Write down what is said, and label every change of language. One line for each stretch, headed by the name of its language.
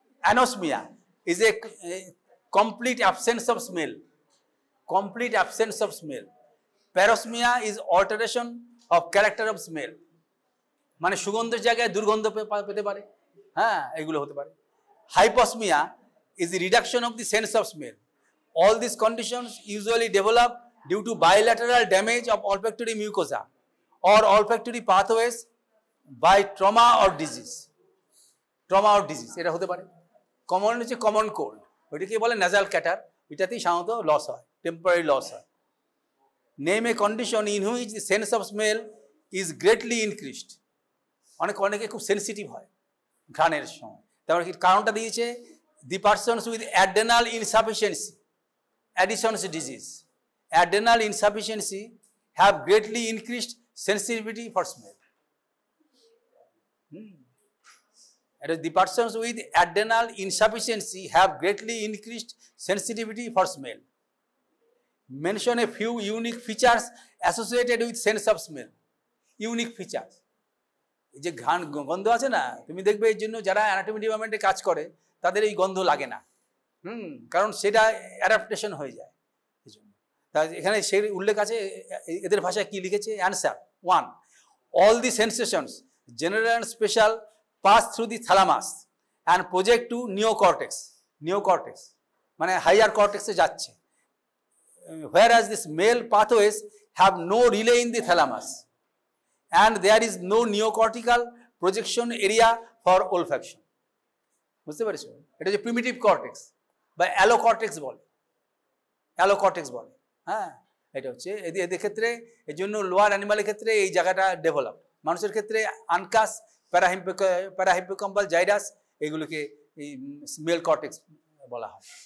English: Anosmia is a complete absence of smell. Complete absence of smell. Parosmia is alteration of character of smell.
Bangla: মানে সুগন্ধের জায়গায় দুর্গন্ধ পেতে পারে, হ্যাঁ, এগুলো হতে পারে।
English: Hyposmia is the reduction of the sense of smell. All these conditions usually develop due to bilateral damage of olfactory mucosa or olfactory pathways by trauma or disease. Trauma or disease
Bangla: এটা হতে পারে। Common হচ্ছে common cold, ওইটাকে বলে nasal cater, ওইটাতেই সাধারণত loss হয়, temporary loss হয়।
English: Name a condition in which the sense of smell is greatly increased.
Bangla: অনেকে খুব সেন্সিটিভ হয় ঘ্রাণের সময়। তারপরে কি কারণটা দিয়েছে,
English: The persons with adrenal insufficiency, Addison's disease, adrenal insufficiency have greatly increased sensitivity for smell. The persons with adrenal insufficiency have greatly increased sensitivity for smell. Mention a few unique features associated with sense of smell. Unique features.
Bangla: যে গন্ধ আছে না, তুমি দেখবে এর জন্য যারা anatomy ডিপার্টমেন্টে কাজ করে তাদের এই গন্ধ লাগে না, কারণ সেটা অ্যাডাপ্টেশন হয়ে যায়। এই জন্য তাই এখানে সেই উল্লেখ আছে, এদের ভাষায় কি লিখেছে,
English: Answer 1, all the sensations general and special pass through the thalamus and project to neocortex. Neocortex
Bangla: মানে হাইয়ার কর্টেক্সে যাচ্ছে,
English: whereas the smell pathways have no relay in the thalamus and there is no neocortical projection area for olfaction.
Bangla: বুঝতে পারছো, এটা যে primitive cortex বা অ্যালোকর্টেক্স বলে, অ্যালোকর্টেক্স বলে। হ্যাঁ, এটা হচ্ছে এদের ক্ষেত্রে, এর জন্য লোয়ার অ্যানিমালের ক্ষেত্রে এই জায়গাটা ডেভেলপ, মানুষের ক্ষেত্রে আনকাস, প্যারাহিপোক্যাম্পাল, জাইরাস, এগুলোকে এই স্মেল কর্টেক্স বলা হয়।